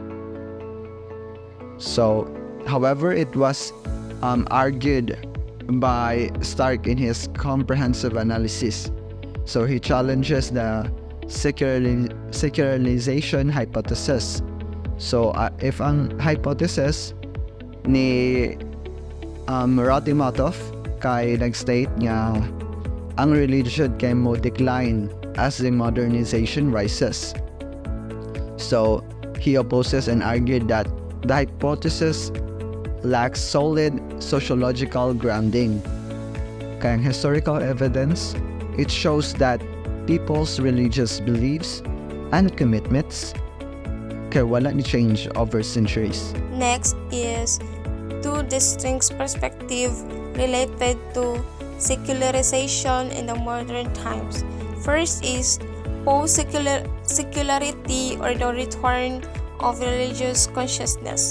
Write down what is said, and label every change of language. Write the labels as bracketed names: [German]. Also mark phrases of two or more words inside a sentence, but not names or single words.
[English] So, however, it was argued by Stark in his comprehensive analysis. So he challenges the secularization hypothesis. [Cebuano] So if ang hypothesis ni Ratimatov kay nag-state nga ang religion kay mo decline [English] as the modernization rises. So he opposes and argued that the hypothesis lacks solid sociological grounding. Kaya historical evidence, it shows that people's religious beliefs and commitments [Cebuano] kaya wala ni [English] change over centuries. Next is two distinct perspectives related to secularization in the modern times. First is post-secularity or the return of religious consciousness.